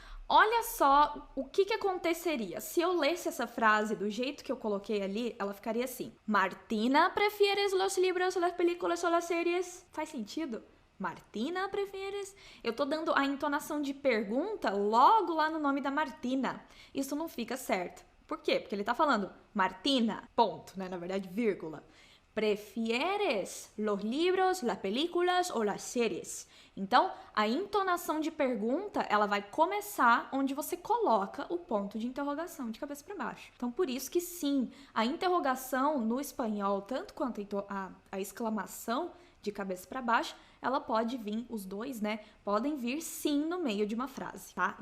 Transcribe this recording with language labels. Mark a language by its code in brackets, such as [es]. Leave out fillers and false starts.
[pt] Olha só o que aconteceria se eu lesse essa frase do jeito que eu coloquei ali, ela ficaria assim: [es] Martina, prefieres los libros, las películas ou las series? [pt] Faz sentido? [es] Martina, prefieres? [pt] Eu tô dando a entonação de pergunta logo lá no nome da Martina. Isso não fica certo. Por quê? Porque ele tá falando Martina, ponto, né? Na verdade, vírgula. [es] ¿Prefieres los libros, las películas ou las series? [pt] Então, a entonação de pergunta, ela vai começar onde você coloca o ponto de interrogação de cabeça para baixo. Então, por isso que sim, a interrogação no espanhol, tanto quanto a exclamação de cabeça para baixo, ela pode vir, os dois, né, podem vir sim no meio de uma frase, tá?